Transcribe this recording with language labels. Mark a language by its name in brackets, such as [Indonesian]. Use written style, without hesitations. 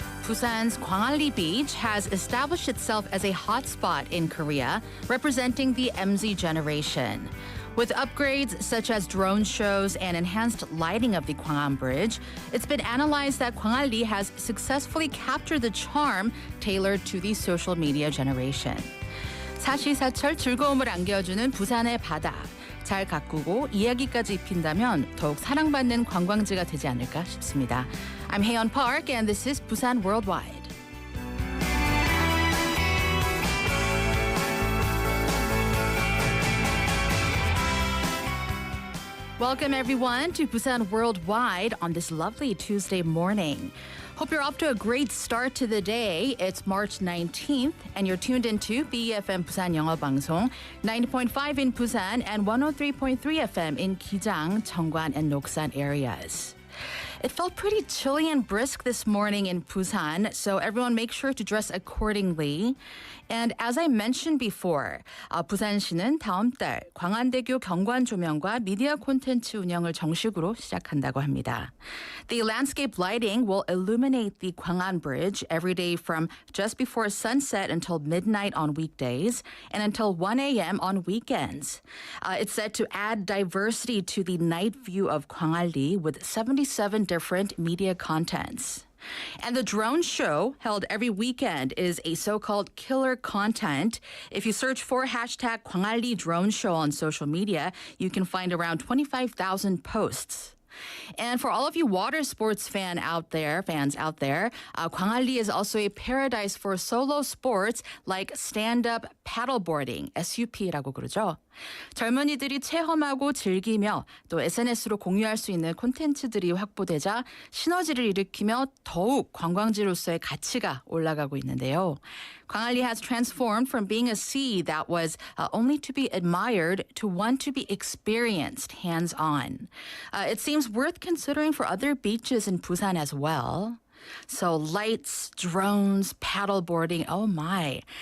[English] Busan's Gwangalli Beach has established itself as a hotspot in Korea, representing the MZ generation. With upgrades such as drone shows and enhanced lighting of the Gwangan Bridge, it's been analyzed that Gwangalli has successfully captured the charm tailored to the social media generation. [Korean] 사시사철 즐거움을 안겨주는 부산의 바다. 잘 가꾸고 이야기까지 입힌다면 더욱 사랑받는 관광지가 되지 않을까 싶습니다. [English] I'm Haeyeon Park, and this is Busan Worldwide. Welcome, everyone, to Busan Worldwide on this lovely Tuesday morning. Hope you're off to a great start to the day. It's March 19th, and you're tuned into BeFM 부산영어방송, 90.5 in Busan and 103.3 FM in Gijang, Cheongwan, and Noksan areas. It felt pretty chilly and brisk this morning in Busan, so everyone make sure to dress accordingly. And as I mentioned before, [Korean] 부산시는 다음 달 광안대교 경관 조명과 미디어 콘텐츠 운영을 정식으로 시작한다고 합니다. [English] The landscape lighting will illuminate the Gwangan Bridge every day from just before sunset until midnight on weekdays and until 1 a.m. on weekends. It's set to add diversity to the night view of Gwangalli with 77 different media contents. And the drone show held every weekend is a so-called killer content. If you search for hashtag Gwangalli drone show on social media, you can find around 25,000 posts. And for all of you water sports fans out there, Gwangalli is also a paradise for solo sports like stand-up paddleboarding, [Korean] SUP라고 그러죠. 젊은이들이 체험하고 즐기며 또 SNS로 공유할 수 있는 콘텐츠들이 확보되자 시너지를 일으키며 더욱 관광지로서의 가치가 올라가고 있는데요. [English] Gwangalli has transformed from being a sea that was only to be admired to one to be experienced hands-on. It seems worth considering for other beaches in Busan as well. So lights, drones, paddleboarding, oh my.